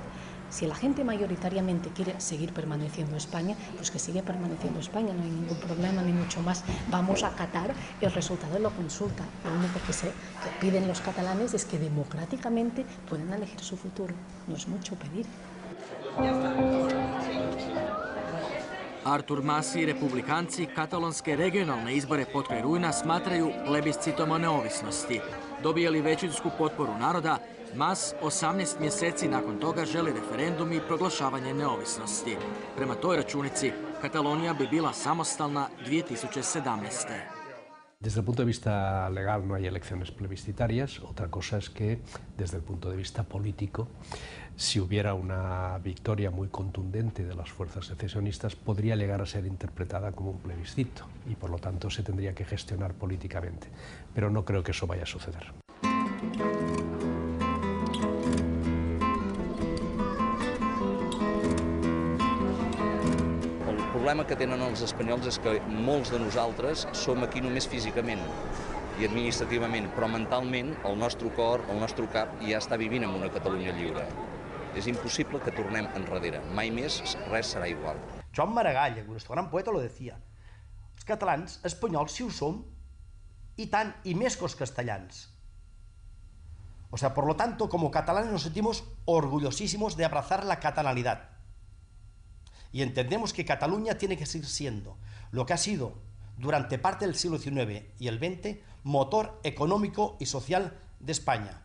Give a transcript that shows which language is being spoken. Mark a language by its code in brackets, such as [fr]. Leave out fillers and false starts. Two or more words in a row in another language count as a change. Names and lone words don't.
[es] Si la gente mayoritariamente quiere seguir permaneciendo en España, pues que siga permaneciendo en España, no hay ningún problema ni mucho más. Vamos a acatar el resultado de la consulta. Lo único que piden los catalanes es que democráticamente puedan elegir su futuro. No es mucho pedir. [hr] Artur Mas i republikanci katalonske regionalne izbore potkraj rujna smatraju plebiscitom o neovisnosti. Dobijali većinsku potporu naroda, Mas 18 mjeseci nakon toga želi referendum i proglašavanje neovisnosti. Prema toj računici, Katalonija bi bila samostalna 2017. [es] Desde el punto de vista legal no hay elecciones plebiscitarias, otra cosa es que desde el punto de vista político, si hubiera una victoria muy contundente de las fuerzas secesionistas, podría llegar a ser interpretada como un plebiscito y por lo tanto se tendría que gestionar políticamente, pero no creo que eso vaya a suceder. [ca] El problema que tenen els espanyols és que molts de nosaltres som aquí només físicament i administrativament, però mentalment el nostre cor, el nostre cap ja està vivint en una Catalunya lliure. És impossible que tornem enrere. Mai més res serà igual. [es] Joan Maragall, nuestro gran poeta, lo decía. [ca] Els catalans, espanyols, sí ho som, i tant, i més que els castellans. [es] O sea, por lo tanto, como catalanes nos sentimos orgullosísimos de abrazar la catalanidad. Y entendemos que Cataluña tiene que seguir siendo lo que ha sido durante parte del siglo XIX y el XX, motor económico y social de España.